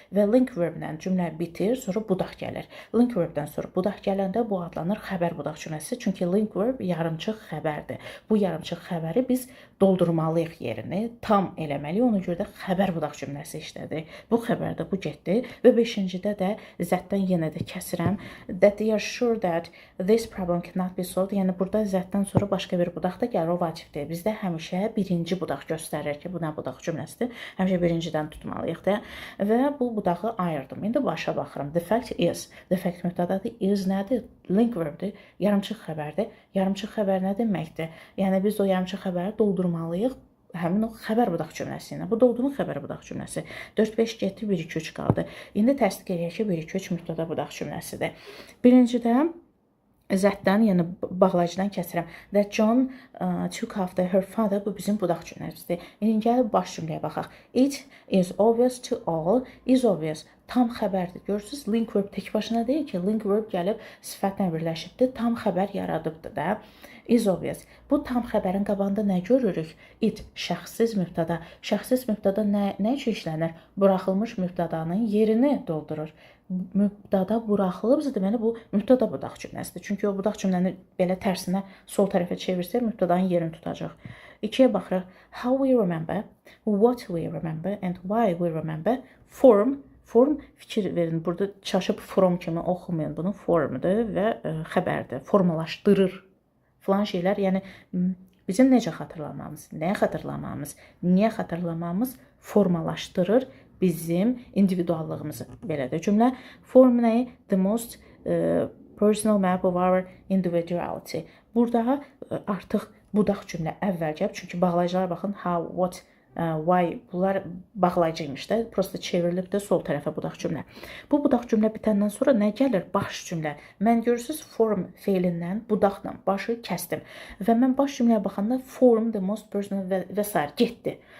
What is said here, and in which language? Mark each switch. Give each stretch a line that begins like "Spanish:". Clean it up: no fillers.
Azerbaijani: Və link verblə cümlə bitir, sonra budaq gəlir. Link verbdən sonra budaq gələndə bu adlanır xəbər budaq cümləsi. Çünki link verb yarımçıq xəbərdir. Bu yarımçıq xəbəri biz doldurmalıyıq yerini, tam eləməliyik. Ona görə də xəbər budaq cümləsi işlədir. Bu xəbərdə bu getdi və 5-cidə də zətdən yenə də kəsirəm.
English: That they are sure that this problem cannot be solved.
Azerbaijani: Yəni burada zətdən sonra başqa bir budaq da gəlir, o vacibdir. Bizdə həmişə birinci budaq göstərir ki, bu nə budaq cümləsidir. Həmişə birincidən tutmalıyıq da. Və bu budağı ayırdım. İndi başa baxıram.
English: The fact is.
Azerbaijani: The fact mübtədadır. Is nədir? Link verbdir. Yarımçıq xəbərdir. Yarımçıq xəbər nə deməkdir? Yəni biz o yarımçıq xəbəri doldurmalıyıq həmin o xəbər budaq cümləsi ilə. Bu doğduğun xəbər budaq cümləsi. 4-5 getdi, 1-2-3 qaldı. İndi təsdiq edək ki, 1-2-3 mübtəda budaq cümləsidir. Birincidə zətdən, yəni bağlayıcıdan kəsirəm.
English: That John took after her father.
Azerbaijani: Bu bizim budaq cümləmizdir. İndi gəlib baş cümləyə baxaq.
English: It is obvious to all. Is obvious.
Azerbaijani: Tam xəbərdir. Görürsünüz, link verb tək başına deyil ki, link verb gəlib sifətlə birləşibdir. Tam xəbər yaradıbdır da.
English: Is obvious.
Azerbaijani: Bu tam xəbərin qabağında nə görürük? It, şəxssiz mübtəda. Şəxssiz mübtəda nə üçün işlənir? Buraxılmış mübtədanın yerini doldurur. Mübtəda buraxılıbsa, deməli bu mübtəda budaq cümləsidir. Çünki o budaq cümləni belə tərsinə sol tərəfə çevirsək, mübtədanın yerini tutacaq. 2-yə baxırıq.
English: How we remember, what we remember and why we remember.
Azerbaijani: Form fikir verin. Burada çaşıb from kimi oxumayın. Bunun formdur və xəbərdir. Formalaşdırır filan şeylər. Yəni bizim necə xatırlamamız, nəyə xatırlamamız, niyə xatırlamamız formalaşdırır bizim individuallığımızı. Belə də cümlə. Form nəyi?
English: The most personal map of our individuality.
Azerbaijani: Burada artıq budaq cümlə əvvəl gəlib. Çünki bağlayıcılara baxın.
English: How, what, why,
Azerbaijani: bunlar bağlayıcıymış da, prosta çevrilib də sol tərəfə budaq cümlə. Bu budaq cümlə bitəndən sonra nə gəlir? Baş cümlə. Mən görürsünüz form feilindən budaqla başı kəsdim. Və mən baş cümləyə baxanda form,
English: the most personal
Azerbaijani: və s. getdi.